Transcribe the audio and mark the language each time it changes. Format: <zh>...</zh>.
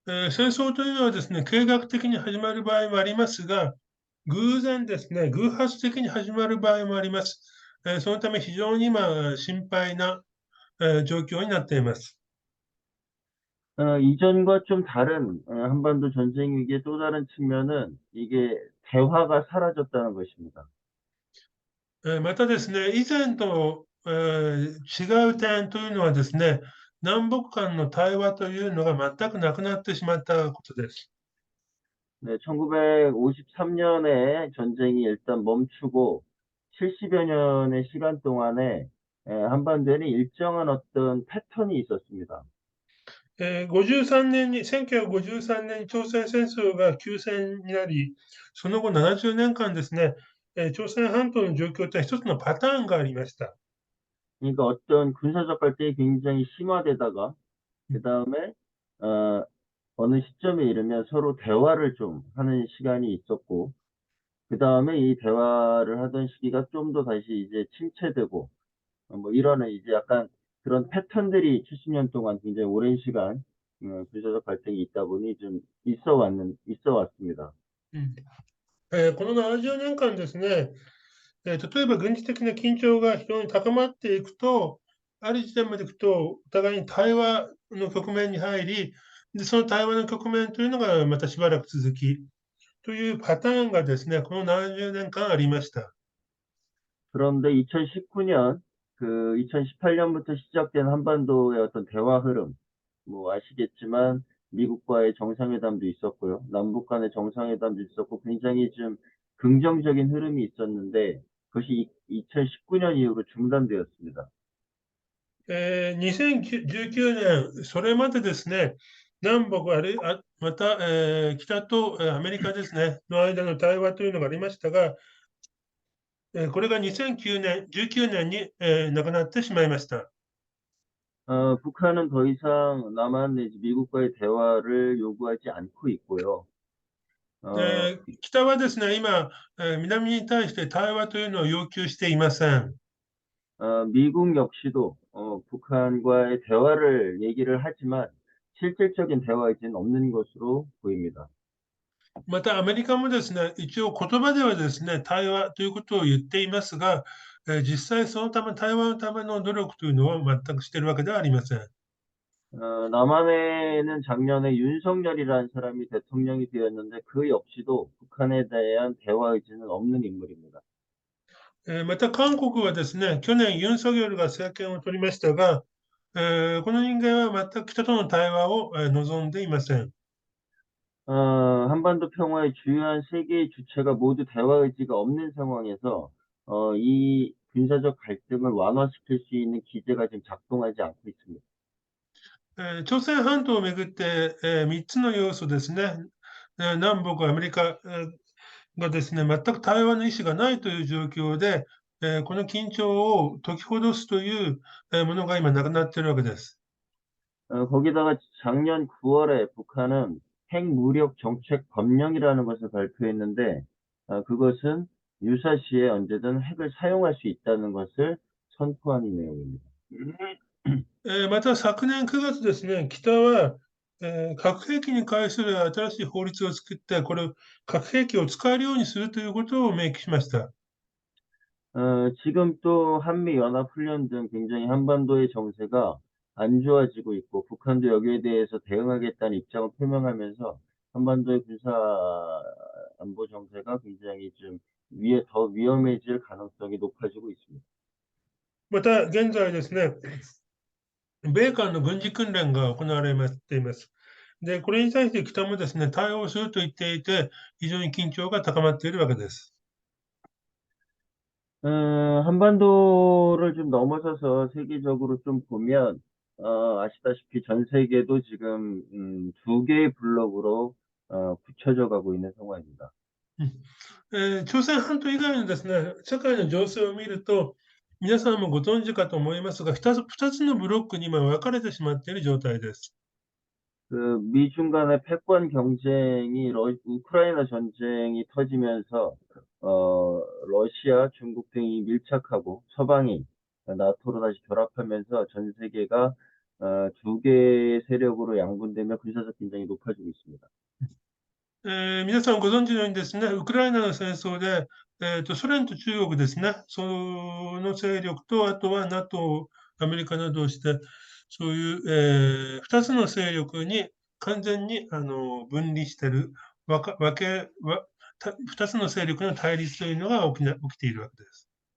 <ja>戦争というのはですね、計画的に始まる場合もありますが、偶然ですね、偶発的に始まる場合もあります。そのため非常に今、心配な、状況になっています。</ja> <ko>이전과 좀 다른 한반도 전쟁 위기의 또 다른 측면은 이게 대화가 사라졌다는 것입니다.</ko> <ja>またですね、以前と、違う点というのはですね、南北間の対話というのが全くなくなってしまったことです。</ja> <ko>네, 1953년에 전쟁이 일단 멈추고 70여 년의 시간 동안에 한반도에는 일정한 어떤 패턴이 있었습니다.</ko> <ja>53年に、1953年に朝鮮戦争が休戦になり、その後70年間ですね、朝鮮半島の状況とは一つのパターンがありました。</ja> <ko>그러니까 어떤 군사적 갈등이 굉장히 심화되다가 그 다음에 어, 어느 시점에 이르면 서로 대화를 좀 하는 시간이 있었고 그 다음에 이 대화를 하던 시기가 좀 더 다시 이제 침체되고 뭐 이러는 이제 약간 그런 패턴들이 70년 동안 굉장히 오랜 시간 군사적 갈등이 있다 보니 좀 있어 왔습니다.</ko> <ja>この70年間ですね、例えば軍事的な緊張が非常に高まっていくと、ある時点までいくと、お互いに対話の局面に入り、で、その対話の局面というのがまたしばらく続き、というパターンがですね、この70年間ありました。</ja> <ko>그런데 2019년, 2018년부터 시작된 한반도의 어떤 대화 흐름, 뭐 아시겠지만 미국과의 정상회담도 있었고요. 남북 간의 정상회담도 있었고 굉장히 좀 긍정적인 흐름이 있었는데 그것이 2019년 이후로 중단되었습니다.</ko> <ja>2019年、それまでですね、南北あるいはまた、北とアメリカですね、の間の対話というのがありましたが、これが2009年、19年に、なくなってしまいました。</ja> <ko>북한은 더 이상 남한 내지 미국과의 대화를 요구하지 않고 있고요.</ko> <ja>北はですね、今、南に対して対話というのを要求していません。</ja> <ko>미국 역시도 북한과의 대화를 얘기를 하지만 실질적인 대화이지는 없는 것으로 보입니다.</ko> <ja>またアメリカもですね、一応言葉ではですね、対話ということを言っていますが、実際そのため、対話のための努力というのは全くしているわけではありません。</ja> <ko>남한에는 작년에 윤석열이라는 사람이 대통령이 되었는데 그 역시도 북한에 대한 대화 의지는 없는 인물입니다.</ko> <ja>また韓国はですね、去年ユン・ソギョルが政権を取りましたが、この人間は全く北との対話を望んでいません。</ja> <ko>한반도 평화의 주요한 세 개의 주체가 모두 대화 의지가 없는 상황에서 이 군사적 갈등을 완화시킬 수 있는 기제가 지금 작동하지 않고 있습니다.</ko> <ja>朝鮮半島をめぐって、3つの要素ですね、南北アメリカ、がですね、全く対話の意思がないという状況で、この緊張を解きほどすという、ものが今なくなっているわけです。</ja> <ko>거기다가 작년 9월에 북한은 핵무력 정책 법령이라는 것을 발표했는데, 그것은 유사시에 언제든 핵을 사용할 수 있다는 것을 선포하는 내용입니다.</ko> <ja>また昨年9月ですね、北は、核兵器に関する新しい法律を作って、これを核兵器を使えるようにするということを明記しました。</ja> <ko>지금 또 한미연합훈련 등 굉장히 한반도의 정세가 안 좋아지고 있고, 북한도 여기에 대해서 대응하겠다는 입장을 표명하면서 한반도의 군사 안보 정세가 굉장히 좀 더 위험해질 가능성이 높아지고 있습니다.</ko> <ja>また現在ですね、米韓の軍事訓練が行われています。で、これに対して北もですね、対応すると言っていて、非常に緊張が高まっているわけです。</ja> <ko>한반도를 좀 넘어서서 세계적으로 좀 보면, 아시다시피 전 세계도 지금, 두 개의 블록으로, 굳혀져 가고 있는 상황입니다.</ko> <ja>朝鮮半島以外のですね、社会の情勢を見ると、皆さんもご存知かと思いますが、2つのブロックに今分かれてしまっている状態です。</ja> <ko>미중 간의 패권 경쟁이 우크라이나 전쟁이 터지면서, 러시아, 중국 등이 밀착하고 서방이 나토로 다시 결합하면서 전 세계가, 두 개의 세력으로 양분되며 군사적 긴장이 높아지고 있습니다.</ko> <ja>皆さんご存知のようにですね、ウクライナの戦争で、ソ連と中国ですね、その勢力と、あとは NATO、アメリカなどをして、そういう、2つの勢力に完全に分離している、2つの勢力の対立というのが起きているわけです。</ja>